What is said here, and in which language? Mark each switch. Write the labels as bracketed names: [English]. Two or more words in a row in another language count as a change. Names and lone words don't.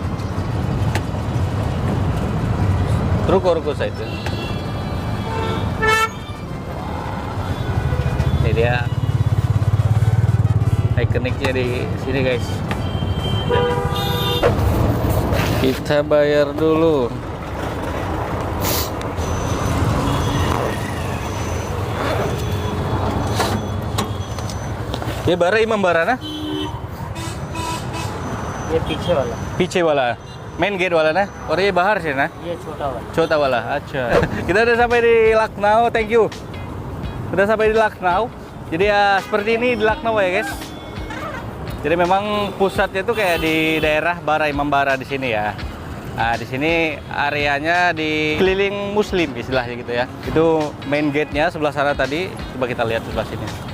[Indonesian] Ruko side. Ini dia ikoniknya di sini guys. Kita bayar dulu. [Hindi] ये बारा इमाम बारा ना ये पीछे वाला मेन गेट वाला ना और ये बाहर से ना ये छोटा छोटा वाला अच्छा [Indonesian] kita udah sampai di Lucknow. [English] Thank you, [Indonesian] udah sampai di Lucknow. Jadi ya seperti ini di Lucknow ya guys. Jadi memang pusatnya tuh kayak di daerah Bara Imam Bara di sini ya. Nah, di sini areanya di keliling muslim istilahnya gitu ya. Itu [English] main gate- [Indonesian] nya sebelah sana tadi. Coba kita lihat sebelah sini.